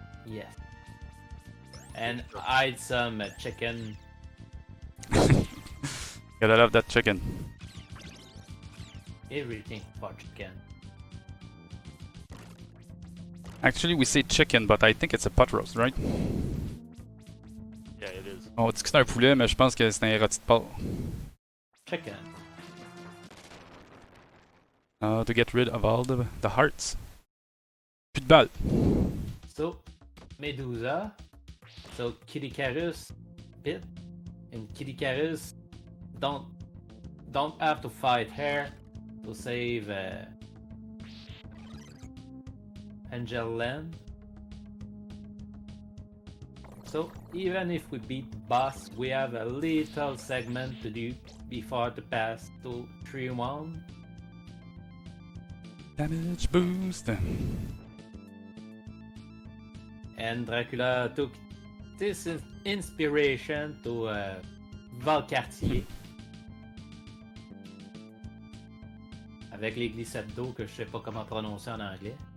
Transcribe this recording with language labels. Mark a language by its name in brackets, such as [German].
[English] Yes. And hide some chicken. Gotta love that chicken. Everything for chicken. Actually, we say chicken, but I think it's a pot roast, right? Yeah, it is. [French] On dit que c'est un poulet, mais je pense que c'est un rôti de porc. [English] Chicken. To get rid of all the hearts. [French] Plus de balles. [English] So, Medusa. So, Kirikarus bit. And Kirikarus don't have to fight her to save Angel Land. So, even if we beat the boss, we have a little segment to do before the pass to 3-1. Damage boost. And Dracula took this inspiration to Valcartier. [French] Avec les glissades d'eau que je sais pas comment prononcer en anglais.